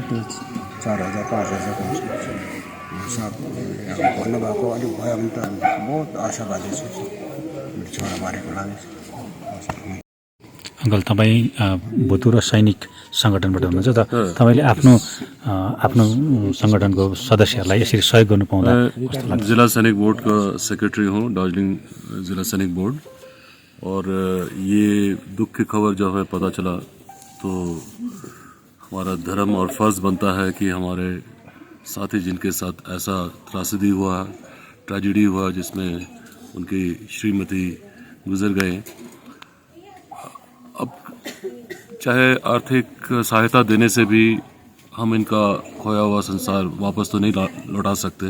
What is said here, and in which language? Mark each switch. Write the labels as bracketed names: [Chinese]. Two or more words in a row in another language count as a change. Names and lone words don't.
[Nepali] त्यो 4,000-5,000 साहब भन्नुभएको अलिक भयो भने त बहुत आशावादी छु मेरो छोराबुहारीको लागि। अङ्कल तपाईँ भूतपूर्व सैनिक सङ्गठनबाट हुनुहुन्छ त तपाईँले आफ्नो सङ्गठनको सदस्यहरूलाई यसरी सहयोग गर्नु पाउँदा कस्तो लाग्छ? [Hindi] जिला सैनिक बोर्ड का सेक्रेटरी हूँ, दार्जिलिंग जिला सैनिक बोर्ड। और ये दुख की खबर जब हमें पता चला तो हमारा धर्म और फर्ज बनता है कि हमारे साथी जिनके साथ ऐसा त्रासदी हुआ, ट्रेजिडी हुआ जिसमें उनकी श्रीमती गुजर गए, अब चाहे आर्थिक सहायता देने से भी हम इनका खोया हुआ संसार वापस तो नहीं लौटा सकते।